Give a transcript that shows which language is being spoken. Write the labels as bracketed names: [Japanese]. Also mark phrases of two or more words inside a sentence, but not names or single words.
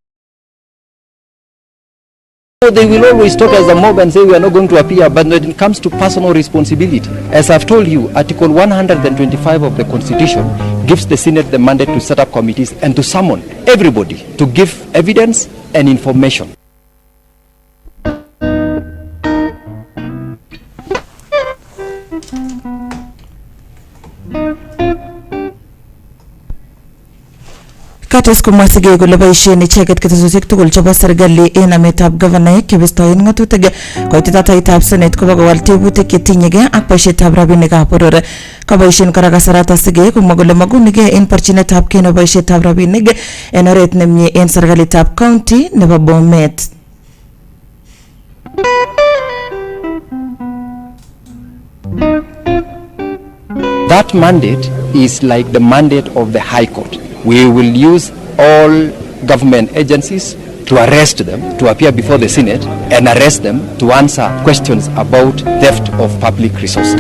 [English] They will always talk as a mob and say we are not going to appear, but when it comes to personal responsibility, as I've told you, Article 125 of the Constitution gives the Senate the mandate to set up committees and to summon everybody to give evidence and information. [Kalenjin] Kates kumwa Segeye kole boisien icheget ketesutik tugul chebo serikali en ametab governor kibistoen ngatutik koitita taitab Senate kobo kowal tebutik chetinyegei ak boisietab rabinikab boror. Kaboisien kora kasarata Segeye kumwa kole magunige en porchinetab keno boisietab rabinik en oret nemie en serikalitab county nebo Bomet. [English] That mandate is like the mandate of the High Court. We will use all government agencies to arrest them, to appear before the Senate and arrest them to answer questions about theft of public resources.